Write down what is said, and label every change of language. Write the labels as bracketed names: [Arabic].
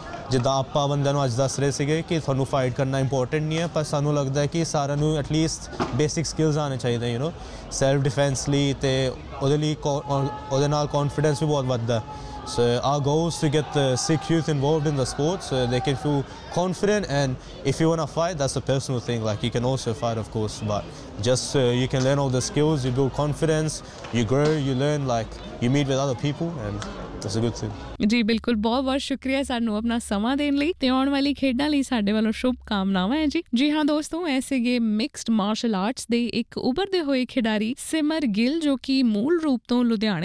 [Punjabi] ਜਿੱਦਾਂ ਆਪਾਂ ਬੰਦਿਆਂ ਨੂੰ ਅੱਜ ਦੱਸ ਰਹੇ ਸੀਗੇ ਕਿ ਤੁਹਾਨੂੰ ਫਾਈਟ ਕਰਨਾ ਇੰਪੋਰਟੈਂਟ ਨਹੀਂ ਹੈ ਪਰ ਸਾਨੂੰ ਲੱਗਦਾ ਹੈ ਕਿ ਸਾਰਿਆਂ ਨੂੰ ਐਟਲੀਸਟ ਬੇਸਿਕ ਸਕਿੱਲਸ ਆਉਣੇ ਚਾਹੀਦੇ ਯੂ ਨੋ ਸੈਲਫ ਡਿਫੈਂਸ ਲਈ ਅਤੇ ਉਹਦੇ ਲਈ ਉਹਦੇ ਨਾਲ ਕੋਨਫੀਡੈਂਸ ਵੀ ਬਹੁਤ ਵੱਧਦਾ [English] So our goals to get Sikh youth involved in the sports they can feel confident and if you want to fight that's a personal thing like you can also fight of course but just you can learn all the skills you build confidence you grow you learn like you meet with other people and that's a good thing. [Punjabi] ਜੀ ਬਿਲਕੁਲ, ਬਹੁਤ ਬਹੁਤ ਸ਼ੁਕਰੀਆ ਸਾਨੂੰ ਆਪਣਾ ਸਮਾਂ ਦੇਣ ਲਈ ਤੇ ਆਉਣ ਵਾਲੀ ਖੇਡਾਂ ਲਈ ਸਾਡੇ ਵੱਲੋਂ ਸ਼ੁਭਕਾਮਨਾਵਾਂ ਹੈ ਜੀ। ਜੀ ਹਾਂ ਦੋਸਤੋ, ਇਹ ਸੀਗੇ ਮਿਕਸਡ ਮਾਰਸ਼ਲ ਆਰਟਸ ਦੇ ਇੱਕ ਉਭਰਦੇ ਹੋਏ ਖਿਡਾਰੀ ਸਿਮਰ ਗਿੱਲ, ਜੋ ਕਿ ਮੂਲ ਰੂਪ ਤੋਂ ਲੁਧਿਆਣੇ